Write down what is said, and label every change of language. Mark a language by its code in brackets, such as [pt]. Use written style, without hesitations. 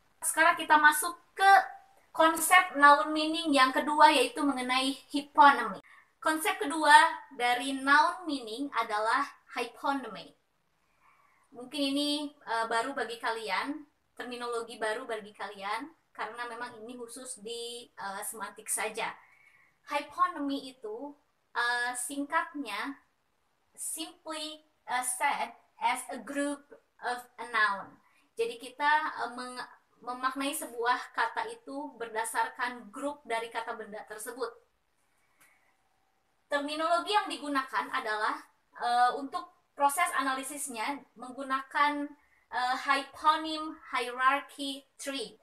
[id] Sekarang kita masuk ke konsep noun meaning yang kedua, yaitu mengenai hyponymy. Konsep kedua dari noun meaning adalah hyponymy. Mungkin ini baru bagi kalian, terminologi baru bagi kalian, karena memang ini khusus di semantik saja. Hyponymy itu singkatnya [en] simply said as a group of a noun. [id] Jadi kita memaknai sebuah kata itu berdasarkan grup dari kata benda tersebut. Terminologi yang digunakan adalah untuk proses analisisnya menggunakan hyponym hierarchy tree.